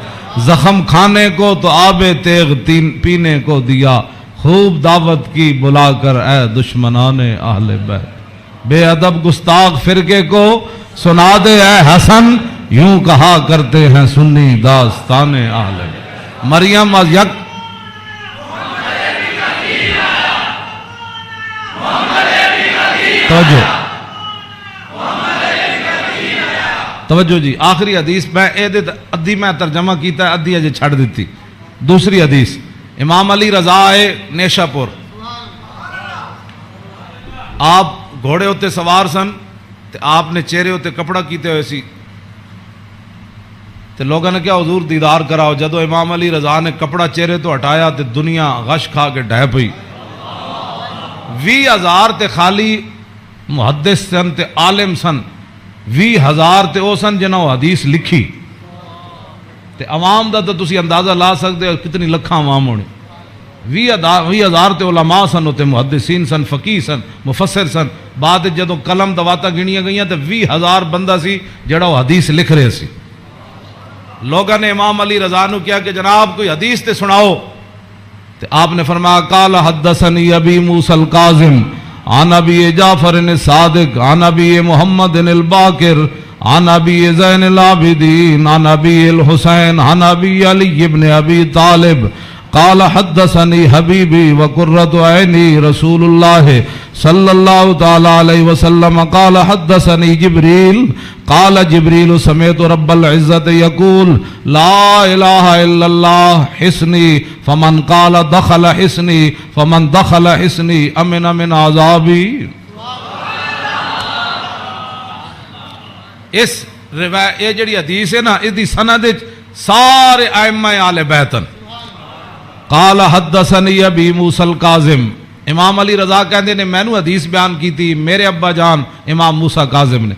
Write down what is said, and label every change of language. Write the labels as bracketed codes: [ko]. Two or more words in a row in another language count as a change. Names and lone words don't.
[ur] زخم کھانے کو تو آب تیغ پینے کو دیا خوب دعوت کی بلا کر اے دشمنان اہل بیت. بے ادب گستاخ فرقے کو سنا دے اے حسن یوں کہا کرتے ہیں سنی داستان اہل بیت. مریم از یک توجہ جی. [pa] آخری حدیث میں ادھی میں ترجمہ کیتا ہے ادھی اجے چھڑ دیتی. دوسری حدیث امام علی رضا آئے نیشا پور. آپ گھوڑے ہوتے سوار سن تے آپ نے چہرے ہوتے کپڑا کیتے ہوئے سی تے لوگوں نے کیا حضور دیدار کراؤ. جدو امام علی رضا نے کپڑا چہرے تو ہٹایا تے دنیا غش کھا کے ڈہ پئی. 20,000 تے خالی محدث سن تے عالم سن. 20,000 تے او سن جنہوں حدیث لکھی تے عوام دا تو تسی اندازہ لا سکتے ہو کتنی لکھاں عوام ہونے. 20,000 تے علماء سن تے محدثین سن فقیہ سن مفسر سن. بعد جدو قلم دواتا گنیاں گئیاں تے 20,000 بندہ سی جڑا وہ حدیث لکھ رہے سی. لوگوں نے امام علی رضا نو کیا کہ جناب کوئی حدیث تے سناؤ. تے آپ نے فرمایا [ar] قال حدثنی ابی موسیٰ القاظم عن ابی جعفر الصادق عن ابی محمد الباقر عن ابی زین العابدین عن ابی الحسین عن ابی علی ابن ابی طالب قال حدثنی حبیبی وقرۃ عینی رسول اللہ صلی اللہ تعالی علیہ وسلم قال حدثنی جبریل قال جبریل سمعت رب العزت یقول لا الہ الا اللہ حسنی فمن قال دخل حسنی فمن دخل حسنی امن من عذابی. [pa] اس روایت یہ جڑی حدیث ہے نا اس دی سند سارے ائمہ آل بیتن. [ar] قال حدثنی ابی موسیٰ القاظم [pa] امام علی رضا کہندے نے میں نو حدیث بیان کی تھی میرے ابا جان امام موسیٰ کاظم نے.